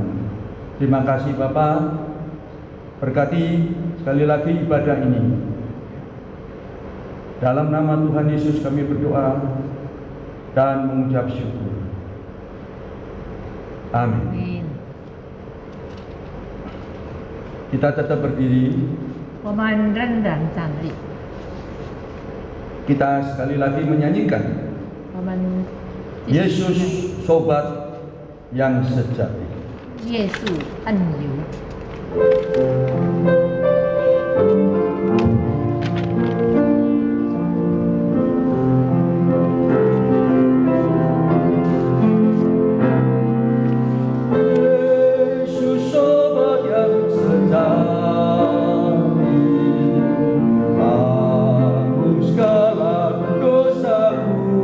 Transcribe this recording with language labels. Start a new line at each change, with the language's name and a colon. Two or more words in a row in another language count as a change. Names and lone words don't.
Indonesian: Terima kasih Bapa, berkati sekali lagi ibadah ini. Dalam nama Tuhan Yesus kami berdoa dan mengucap syukur. Amin. Kita tetap berdiri.
Chinese: 我们仍然站立，
Indonesian: Kita sekali lagi menyanyikan
Chinese: 我们
Indonesian: Yesus Sobat yang sejati.
Chinese: 耶稣恩友。
Indonesian: Yesus Sobat yang sejati, tanggung segala dosaku.